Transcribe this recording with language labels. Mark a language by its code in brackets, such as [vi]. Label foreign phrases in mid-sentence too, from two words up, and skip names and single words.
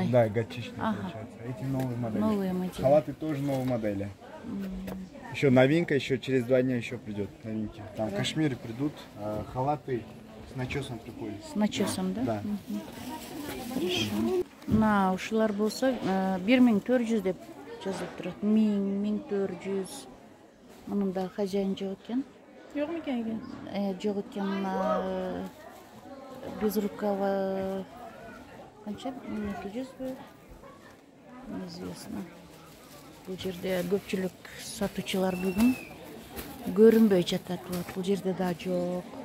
[ru] Да, горчичный получается. Эти новые модели. Новые модели. Халаты тоже новые модели. Еще новинка, еще через 2 дня еще придет новинки. Там кашмиры придут, а халаты с начесом приходят. С начесом, да? Да. Хорошо. [ky] На ушулар болса 1400 деп жазылып турат. 1400. Мунун да хозяин жок экен. Жокпу экен? Жок экен. [ru] Без рукава [ky] канча? 1200 бе? Неизвестно. Бул жерде көпчүлүк сатуучулар бүгүн көрүнбөй жатат. Бул жерде да жок.